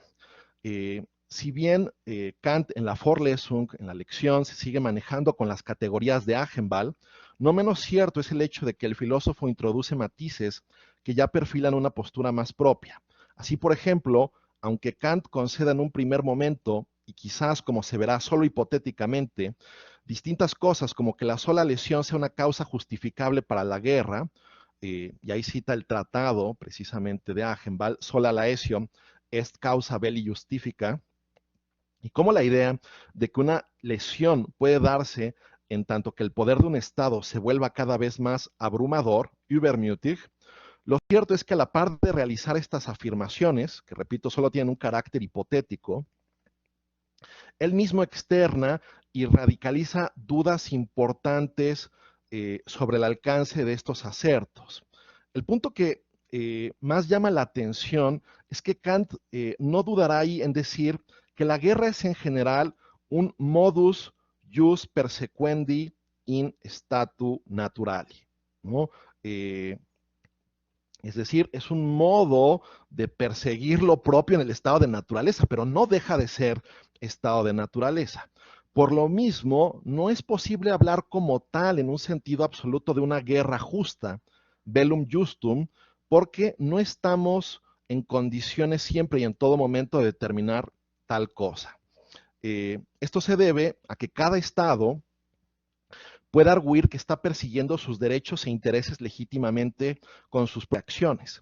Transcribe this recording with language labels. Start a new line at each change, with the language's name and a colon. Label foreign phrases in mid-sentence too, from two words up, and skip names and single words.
Spanish: Si bien Kant en la Vorlesung, en la lección, se sigue manejando con las categorías de Agenbal, no menos cierto es el hecho de que el filósofo introduce matices que ya perfilan una postura más propia. Así, por ejemplo, aunque Kant conceda en un primer momento, y quizás como se verá solo hipotéticamente, distintas cosas como que la sola lesión sea una causa justificable para la guerra, y ahí cita el tratado precisamente de Agenbal,
Latin: sola laesión est causa belli
Spanish: justifica, y cómo la idea de que una lesión puede darse en tanto que el poder de un Estado se vuelva cada vez más abrumador, übermütig, lo cierto es que a la par de realizar estas afirmaciones, que repito, solo tienen un carácter hipotético, él mismo externa y radicaliza dudas importantes sobre el alcance de estos acertos. El punto que más llama la atención es que Kant no dudará ahí en decir que la guerra es en general un
Latin: modus jus persequendi in statu naturali,
Spanish: ¿no? Es decir, es un modo de perseguir lo propio en el estado de naturaleza, pero no deja de ser estado de naturaleza. Por lo mismo, no es posible hablar como tal en un sentido absoluto de una guerra justa,
Latin: bellum justum,
Spanish: porque no estamos en condiciones siempre y en todo momento de determinar tal cosa. Esto se debe a que cada estado puede arguir que está persiguiendo sus derechos e intereses legítimamente con sus acciones.